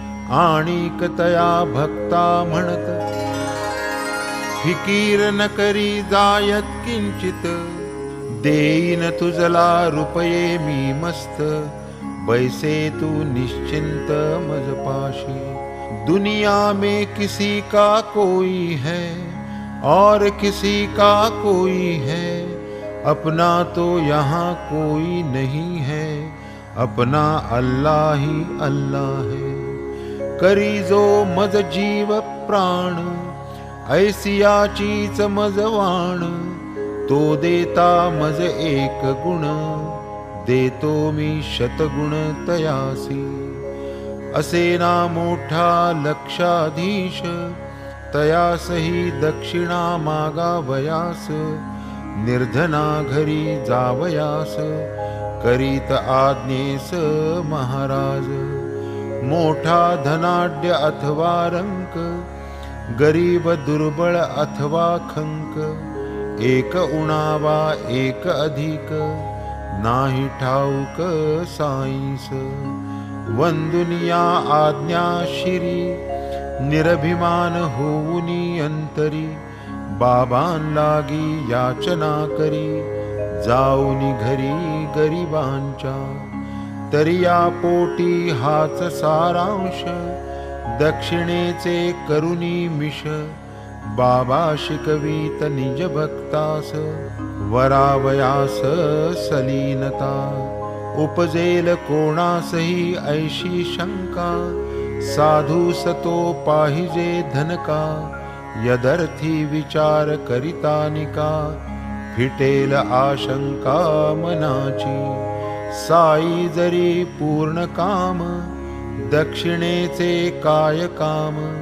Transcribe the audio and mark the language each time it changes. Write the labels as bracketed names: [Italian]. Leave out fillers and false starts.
[Marathi] आणिक तया भक्ता म्हणत, फिकीर न करी जायत किंचित। देईन तुझला रुपये मी मस्त, बैसे तू निश्चिंत मज पाशी। [Hindi] दुनिया में किसी का कोई है और किसी का कोई है, अपना तो यहाँ कोई नहीं है। अपना अल्लाह ही अल्लाह है। [Marathi] करी जो मज जीव प्राण, ऐसियाचीच मजवाण। तो देता मज 1 गुण, देतो मी शतगुण तयासी। असे ना मोठा लक्षाधीश, तयासही दक्षिणा मागावयास। निर्धना घरी जावयास, करीत आज्ञेस महाराज। मोठा धनाढ्य अथवा रंक, गरीब दुर्बळ अथवा खंक। एक उणावा 1 अधिक, नाही ठाऊक साईस। वंदुनिया आज्ञा शिरी, निरभिमान होऊनी अंतरी। बाबां लागी याचना करी, जाऊनी घरी गरिबांच्या। तरिया पोटी हाच सारांश, दक्षिणेचे करुणी मिश। बाबा शिकवीत निज भक्तास, वरावयास सलीनता। उपजेल कोणासही ऐशी शंका, साधू सतो पाहिजे धनका। यदर्थी विचार करितानिका, फिटेल आशंका मनाची। साई जरी पूर्ण काम, दक्षिणेचे काय काम।